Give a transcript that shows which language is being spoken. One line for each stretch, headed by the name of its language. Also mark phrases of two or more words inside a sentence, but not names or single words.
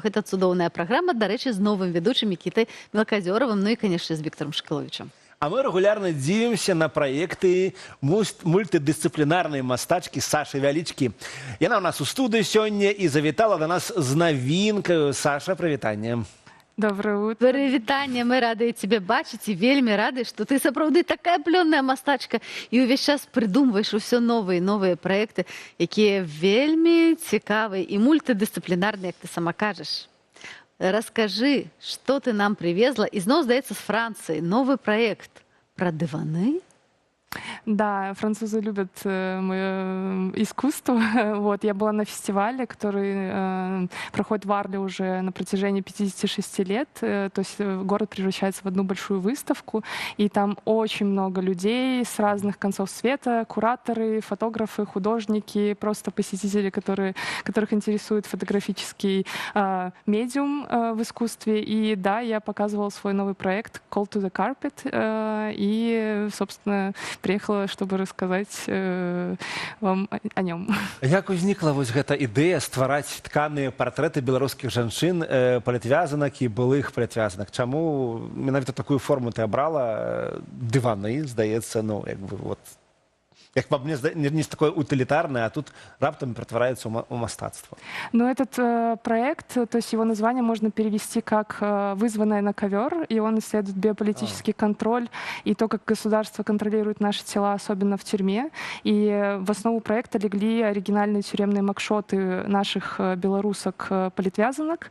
Belarusian: Гэта цудоўная праграма, дарэчы, з новым ведучым Мікітай Мелказёравым, ну і, канешне, з Віктарам Шукіловічам. А мы регулярно дзівімся на праекты мультыдысцыплінарнай мастачкі Сашы Вялічкі. Яна ў нас у студыі сёння і завітала да нас з навінкаю. Саша, прывітанне.
Russian: Доброе утро.
Belarusian: Прывітанне, мы радыя цябе бачыць і вельмі рады, што ты сапраўды такая плённая мастачка і ўвесь час прыдумваеш усё новыя і новыя праекты, якія вельмі цікавыя і мультыдысцыплінарныя, як ты сама кажаш. Раскажы, што ты нам привезла, і зноў, здаецца, з Францыі новы праект пра дываны?
Russian: Да, французы любят мое искусство. Вот, я была на фестивале, который проходит в Арле уже на протяжении 56 лет. То есть город превращается в одну большую выставку, и там очень много людей с разных концов света, кураторы, фотографы, художники, просто посетители, которых интересует фотографический медиум в искусстве. И да, я показывала свой новый проект «Call to the Carpet», и, собственно, приехала, чтобы рассказать вам о нем.
Belarusian: Як узнікла вось гэта ідэя ствараць тканыя партрэты беларускіх жанчын, палітвязанак і былых палітвязанак? Чаму менавіта такую форму ты абрала? Дываны, здаецца, ну, як бы,
Russian: вот, як по мне, не такое утилитарное,
Belarusian: а тут раптом
Russian: превращается в
Belarusian: мастацтво.
Russian: Но этот проект, то есть его название можно перевести как «вызванное на ковер», и он исследует биополитический контроль и то, как государство контролирует наши тела, особенно в тюрьме. И в основу проекта легли оригинальные тюремные макшоты наших белорусок-политвязанок.